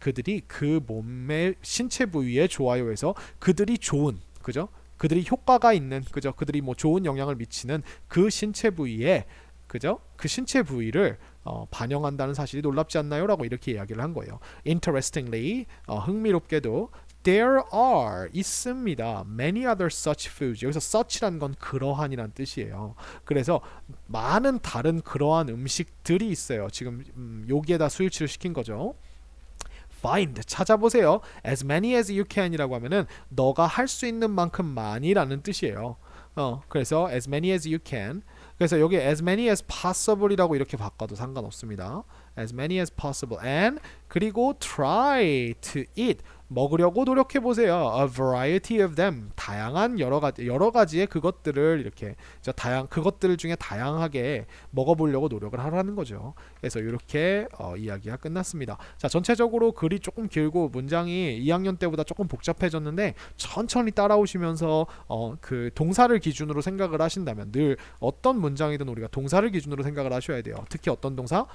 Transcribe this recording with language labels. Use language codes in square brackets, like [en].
[ko] 그들이 그 몸의 신체 부위에 좋아요 해서 그들이 좋은, 그죠? 그들이 효과가 있는, 그죠? 그들이 뭐 좋은 영향을 미치는 그 신체 부위에, 그죠? 그 신체 부위를 반영한다는 사실이 놀랍지 않나요? 라고 이렇게 이야기를 한 거예요. [en] Interestingly, [ko] 흥미롭게도 [en] there are [ko] 있습니다. [en] many other such foods. [ko] 여기서 such란 건 그러한이란 뜻이에요. 그래서 많은 다른 그러한 음식들이 있어요. 지금 여기에다 스위치를 시킨 거죠. find 찾아보세요. [en] as many as you can [ko] 이라고 하면은 너가 할 수 있는 만큼 많이라는 뜻이에요. 그래서 [en] as many as you can. [ko] 그래서 여기 [en] as many as possible [ko] 이라고 이렇게 바꿔도 상관없습니다. [en] as many as possible and [ko] 그리고 [en] try to eat [ko] 먹으려고 노력해 보세요. [en] A variety of them [ko] 다양한 여러 가지의 그것들을 이렇게 그것들 중에 다양하게 먹어보려고 노력을 하라는 거죠. 그래서 이렇게 이야기가 끝났습니다. 자, 전체적으로 글이 조금 길고 문장이 2학년 때보다 조금 복잡해졌는데 천천히 따라오시면서 그 동사를 기준으로 생각을 하신다면 늘 어떤 문장이든 우리가 동사를 기준으로 생각을 하셔야 돼요. 특히 어떤 동사?